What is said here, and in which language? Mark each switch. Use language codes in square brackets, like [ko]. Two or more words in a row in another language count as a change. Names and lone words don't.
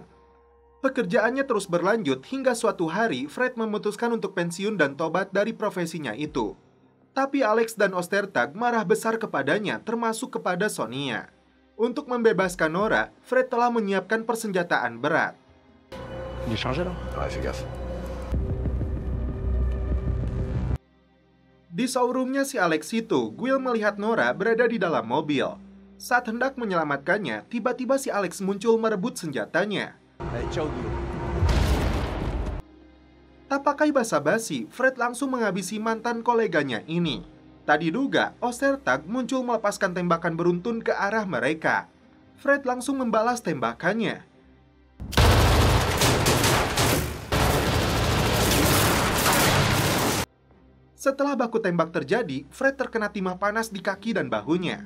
[id] Pekerjaannya terus berlanjut hingga suatu hari Fred memutuskan untuk pensiun dan tobat dari profesinya itu. Tapi Alex dan Ostertag marah besar kepadanya, termasuk kepada Sonia. Untuk membebaskan Nora, Fred telah menyiapkan persenjataan berat. [fr] Il est chargé là? Ouais, fais gaffe. [id] Di showroomnya si Alex itu, Guile melihat Nora berada di dalam mobil. Saat hendak menyelamatkannya, tiba-tiba si Alex muncul merebut senjatanya. [fr] Allez, ciao, Guillaume. [id] Tak pakai basa-basi, Fred langsung menghabisi mantan koleganya ini. Tak diduga, Ostertag muncul melepaskan tembakan beruntun ke arah mereka. Fred langsung membalas tembakannya. Setelah baku tembak terjadi, Fred terkena timah panas di kaki dan bahunya.